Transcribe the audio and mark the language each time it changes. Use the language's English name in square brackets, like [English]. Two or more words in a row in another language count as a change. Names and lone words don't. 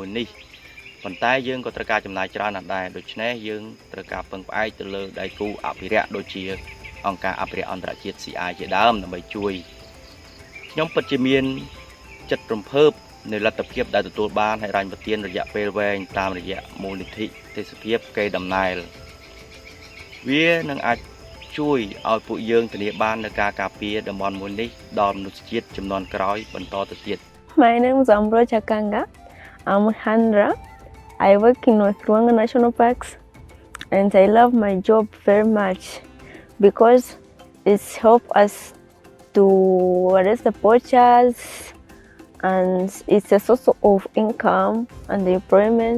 [Khmer] មួយនេះប៉ុន្តែយើងក៏ត្រូវការចំណាយច្រើនណាស់ដែរដូច្នេះយើងត្រូវការពឹងផ្អែកទៅលើដៃគូអភិរក្សដូចជាអង្គការអភិរក្សអន្តរជាតិ CI ជាដើមដើម្បីជួយខ្ញុំពិតជាមានចិត្តរំភើបនៃលទ្ធភាពដែលទទួលបានហើយរញ្ញប្រទានរយៈពេលវែងតាមរយៈមូលនិធិទេសភាពកេរដំណែលវានឹងអាចជួយឲ្យពួកយើងធានាបាននូវការការពារតំបន់មួយនេះដល់មនុស្សជាតិជំនាន់ក្រោយបន្តទៅទៀត [English] My name is Ambro Chakanga. I'm Handra. I work in North Ruanga National Parks and I love my job very much because it's helped us to arrest the poachers and it's a source of income and employment.